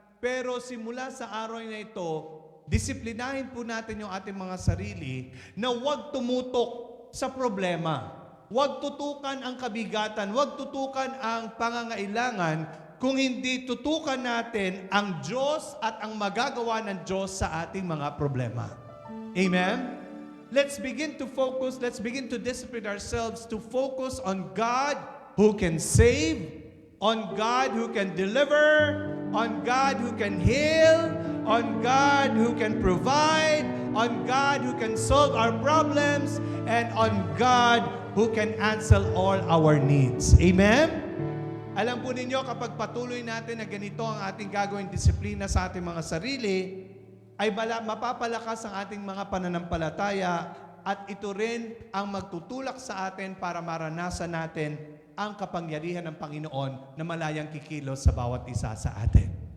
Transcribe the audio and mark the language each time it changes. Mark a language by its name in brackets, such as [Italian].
[Filipino] Pero simula sa araw na ito, disiplinahin po natin yung ating mga sarili na huwag tumutok sa problema. Huwag tutukan ang kabigatan, huwag tutukan ang pangangailangan, kung hindi tutukan natin ang Diyos at ang magagawa ng Diyos sa ating mga problema. Amen? [English] Let's begin to focus, let's begin to discipline ourselves to focus on God who can save, on God who can deliver, on God who can heal, on God who can provide, on God who can solve our problems, and on God who can answer all our needs. Amen? [Filipino] Alam po ninyo, kapag patuloy natin na ganito ang ating gagawing disiplina sa ating mga sarili, ay mapapalakas ang ating mga pananampalataya at ito rin ang magtutulak sa atin para maranasan natin ang kapangyarihan ng Panginoon na malayang kikilos sa bawat isa sa atin.